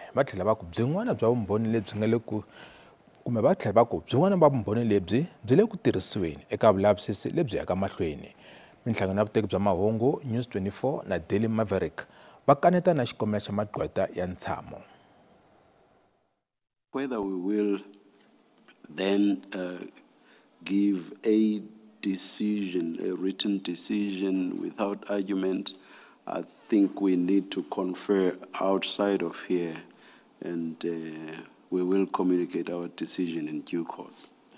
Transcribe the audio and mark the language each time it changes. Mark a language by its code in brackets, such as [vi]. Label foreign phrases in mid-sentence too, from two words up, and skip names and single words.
[ts] Va tlhela va ku byin'wana bya vumbhoni lebyi nga le ku kumbe va tlhela va ku byin'wana va vumbhoni lebyi byi le ku tirhisiweni eka vulavisisi lebyi yaka mahlweni. Minhlangano ya vuteki bya mahungu News 24 na Daily Maverick va kaneta na xikombelo xa Magqwetha ya ntshamo. [en] Whether we will then give a decision, a written decision without argument, I think we need to confer outside of here, and we will communicate our decision in due course.